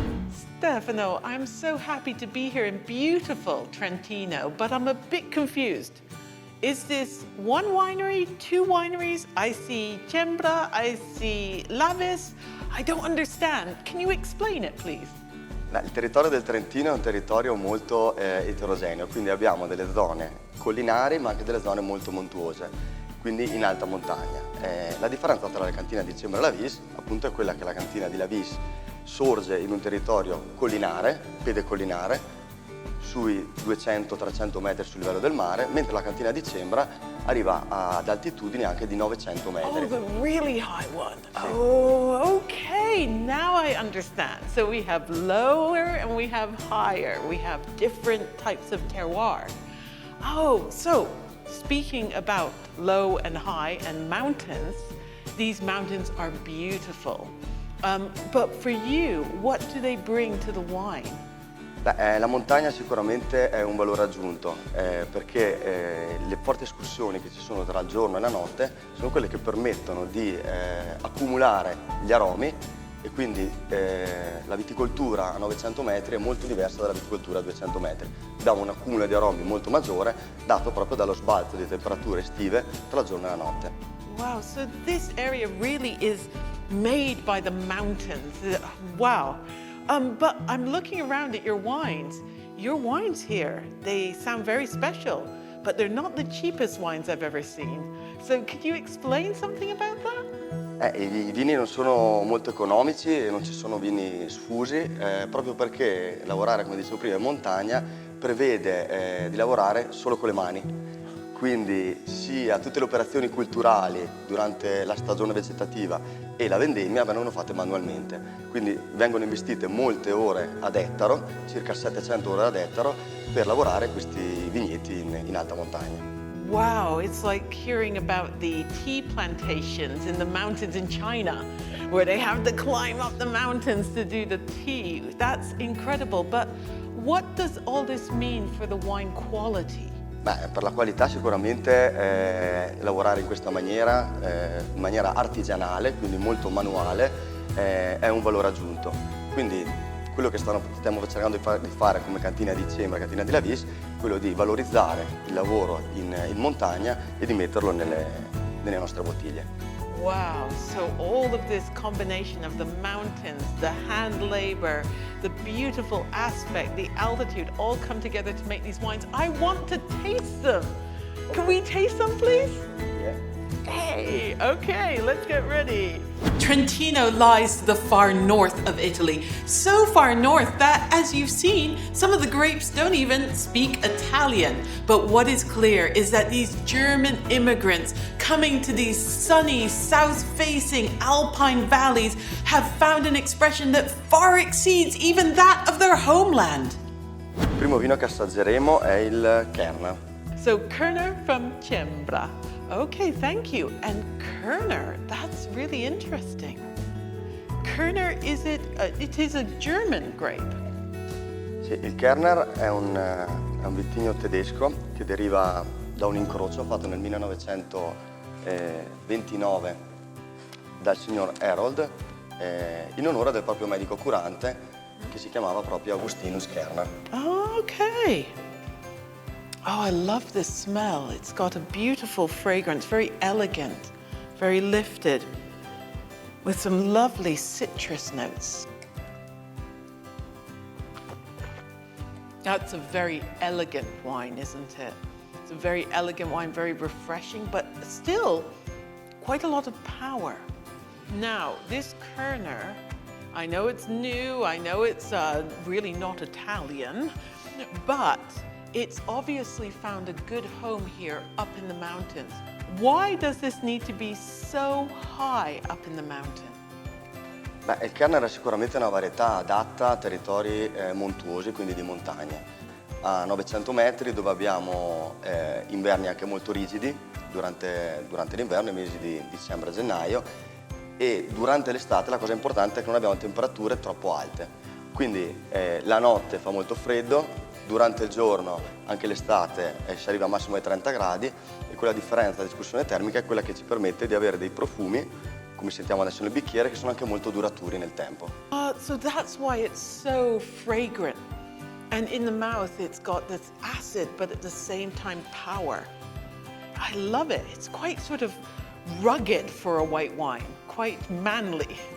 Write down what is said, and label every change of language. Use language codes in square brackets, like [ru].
[en] Stefano, I'm so happy to be here in beautiful Trentino, but I'm a bit confused. Is this one winery, two wineries? I see Cembra, I see Lavis. I don't understand. Can you explain it, please? [it] Il territorio del Trentino è un territorio molto eterogeneo, quindi abbiamo delle zone collinari ma anche delle zone molto montuose, quindi in alta montagna. La differenza tra la cantina di Cembra e Lavis appunto è quella che la cantina di Lavis sorge in un territorio collinare, pedecollinare, sui 200-300 metri sul livello del mare, mentre la cantina di Cembra arriva ad altitudini anche di 900 metri. [en] Oh, the really high one. [it] Sì. [en] Oh, okay, now I understand. So we have lower and we have higher. We have different types of terroir. Oh, so speaking about low and high and mountains, these mountains are beautiful. But for you, what do they bring to the wine? [it] La montagna sicuramente è un valore aggiunto perché le forti escursioni che ci sono tra il giorno e la notte sono quelle che permettono di accumulare gli aromi e quindi la viticoltura a 900 metri è molto diversa dalla viticoltura a 200 metri. Abbiamo un accumulo di aromi molto maggiore dato proprio dallo sbalzo di temperature estive tra il giorno e la notte. [en] Wow, so this area really is made by the mountains. Wow. But I'm looking around at your wines. Your wines here, they sound very special, but they're not the cheapest wines I've ever seen. So could you explain something about that? [it] I vini non sono molto economici e non ci sono vini sfusi, proprio perché lavorare, come dicevo prima, in montagna prevede di lavorare solo con le mani. Quindi sia tutte le operazioni culturali durante la stagione vegetativa e la vendemmia vengono fatte manualmente. Quindi vengono investite molte ore ad ettaro, circa 700 ore ad ettaro, per lavorare questi vigneti in alta montagna. [en] Wow, it's like hearing about the tea plantations in the mountains in China, where they have to climb up the mountains to do the tea. That's incredible, but what does all this mean for the wine quality? [it] Beh, per la qualità sicuramente lavorare in questa maniera, in maniera artigianale, quindi molto manuale, è un valore aggiunto. Quindi quello che stiamo cercando di fare come cantina di Cembra e cantina di Lavis è quello di valorizzare il lavoro in montagna e di metterlo nelle nostre bottiglie. [en] Wow, so all of this combination of the mountains, the hand labor, the beautiful aspect, the altitude, all come together to make these wines. I want to taste them. Can we taste them, please? Yeah. Hey, okay, let's get ready. Trentino lies to the far north of Italy, so far north that, as you've seen, some of the grapes don't even speak Italian. But what is clear is that these German immigrants coming to these sunny, south-facing alpine valleys have found an expression that far exceeds even that of their homeland. [it] Il primo vino che assaggeremo è il Kerner. [en] So Kerner from Cembra. Okay, thank you. And Kerner, that's really interesting. Kerner, it is a German grape. [it] Sì, il Kerner è un vitigno tedesco che deriva da un incrocio fatto nel 1929 dal signor Herold in onore del proprio medico curante che si chiamava proprio Augustinus Kerner. [en] Oh, okay. Oh, I love this smell. It's got a beautiful fragrance, very elegant, very lifted, with some lovely citrus notes. That's a very elegant wine, isn't it? It's a very elegant wine, very refreshing, but still quite a lot of power. Now, this Kerner, I know it's new, I know it's really not Italian, but it's obviously found a good home here up in the mountains. Why does this need to be so high up in the mountain? [it] Beh, il Kerner è sicuramente una varietà adatta a territori montuosi, quindi di montagna. A 900 metri dove abbiamo inverni anche molto rigidi durante l'inverno, i mesi di dicembre e gennaio, e durante l'estate la cosa importante è che non abbiamo temperature troppo alte. Quindi la notte fa molto freddo, durante il giorno, anche l'estate, si arriva al massimo ai 30 gradi e quella differenza di escursione termica è quella che ci permette di avere dei profumi, come sentiamo adesso nel bicchiere, che sono anche molto duraturi nel tempo. [en] So that's why it's so fragrant. And in the mouth it's got this acid, but at the same time power. I love it. It's quite sort of rugged for a white wine, quite manly.